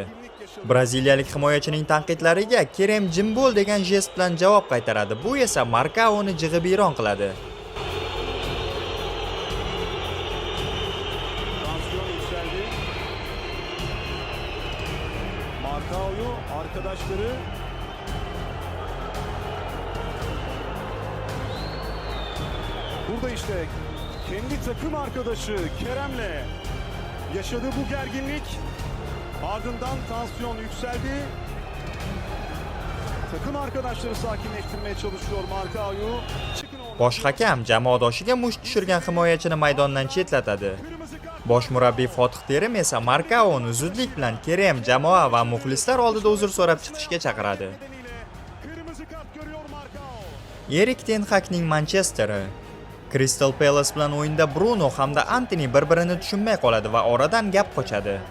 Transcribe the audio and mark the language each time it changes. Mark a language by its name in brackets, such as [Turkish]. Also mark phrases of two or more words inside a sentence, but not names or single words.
[Uzbek] Braziliyalik himoyachining tanqidlariga Kerem jim bo'l degan jest bilan javob qaytaradi. Bu esa Marcaoni jig'ibiyron qiladi. [Turkish] Marcao'yu arkadaşları burada işte kendi takım arkadaşı Kerem'le yaşadığı bu gerginlik ardından tansiyon yükseldi. Takım arkadaşları sakinleştirmeye çalışıyor Marcao'yu. [Uzbek] Bosh hakam jamoadoshiga musht tushirgan himoyachini maydondan chetlatadi. Bosh murabbiy Fotih Terim esa Marcaoni zudlik bilan Kerem, jamoa va muxlislar oldida uzr so'rab chiqishga chaqiradi. Erik ten Hagning Manchesteri Crystal Palace bilan o'yinda Bruno hamda Antony bir-birini tushunmay qoladi va oradan gap qochadi.